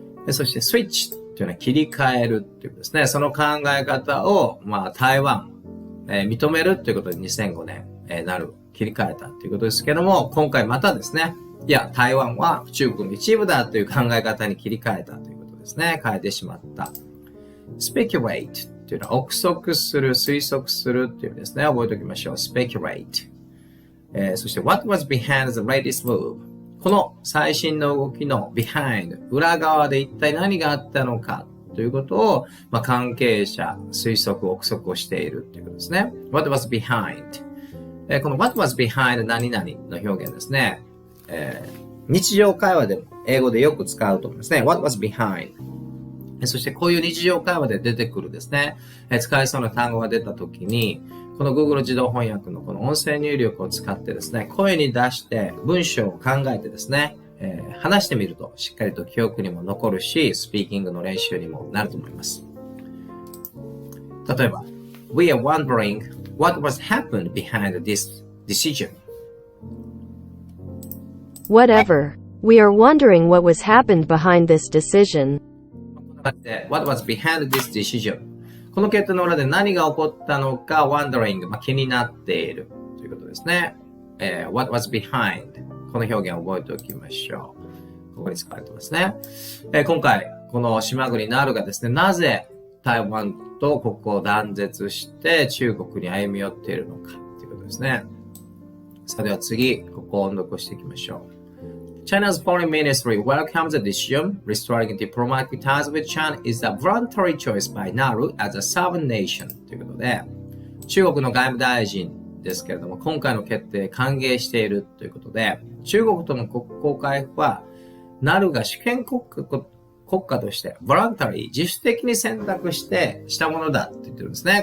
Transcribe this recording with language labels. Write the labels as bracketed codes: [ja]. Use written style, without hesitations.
[ja] そして switch というのは切り替えるということですね。その考え方を、台湾、認めるということで2005年、切り替えたということですけども、今回またですね、台湾は中国の一部だという考え方に切り替えたということですね。変えてしまった。 speculate というのは憶測する、推測するという意味ですね。覚えておきましょう。speculate。そして [en] what was behind the latest move。 [ja] この最新の動きの behind、裏側で一体何があったのかということを、関係者、推測、憶測をしているということですね。 [en] what was behind。 [ja] この [en] what was behind [ja] 何々の表現ですね。日常会話でも英語でよく使うと思いますね。 [en] what was behind。 [ja] そしてこういう日常会話で出てくるですね、使えそうな単語が出たときに、この Google 自動翻訳のこの音声入力を使ってですね、声に出して文章を考えてですね、話してみるとしっかりと記憶にも残るし、スピーキングの練習にもなると思います。 [en] 例えば、We are wondering what was happened behind this decision. Whatever. We are wondering what was happened behind this decision. What was behind this decision? [ja] この決定の裏で何が起こったのか wondering、気になっているということですね。 [en] what was behind [ja] この表現を覚えておきましょう。ここに使われてますね。今回この島国ナルがですね、なぜ台湾と国交を断絶して中国に歩み寄っているのかということですね。さあでは次、ここを音読していきましょう。 [en] China's foreign ministry welcomes the decision. Restoring diplomatic ties with China is a voluntary choice by Nauru as a sovereign nation. [ja] ということで、中国の外務大臣ですけれども、今回の決定歓迎しているということで、中国との国交回復は、ナルが主権国家として、voluntary、自主的に選択してしたものだと言ってるんですね。